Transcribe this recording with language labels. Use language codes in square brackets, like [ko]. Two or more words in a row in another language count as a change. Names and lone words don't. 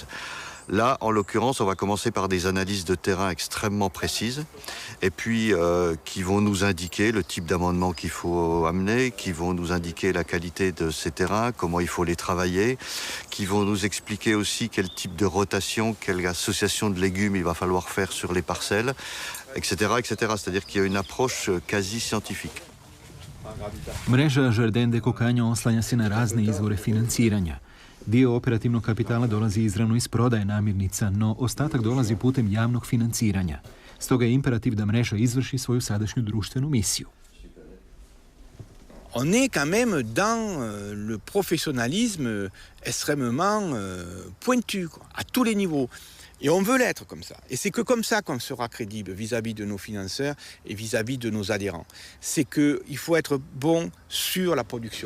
[fr] Là, en l'occurrence, on va commencer par des analyses de terrain extrêmement précises et puis qui vont nous indiquer le type d'amendement qu'il faut amener, qui vont nous indiquer la qualité de ces terrains, comment il faut les travailler, qui vont nous expliquer aussi quel type de rotation, quelle association de légumes il va falloir faire sur les parcelles, etc., etc. C'est-à-dire qu'il y a une approche quasi scientifique. [hr] Mreža Jardin de Cocagne oslanja se na razne izvore financiranja. Dio operativnog kapitala dolazi izravno iz prodaje namirnica, no ostatak dolazi putem javnog financiranja. Stoga je imperativ da mreža izvrši svoju sadašnju društvenu misiju. [fr] On est quand même dans le professionnalisme extrêmement pointu, quoi, à tous les niveaux. Et on veut l'être comme ça. Et c'est que comme ça qu'on sera crédible vis-à-vis de nos financeurs et vis-à-vis de nos adhérents. C'est qu'il faut être bon sur la production.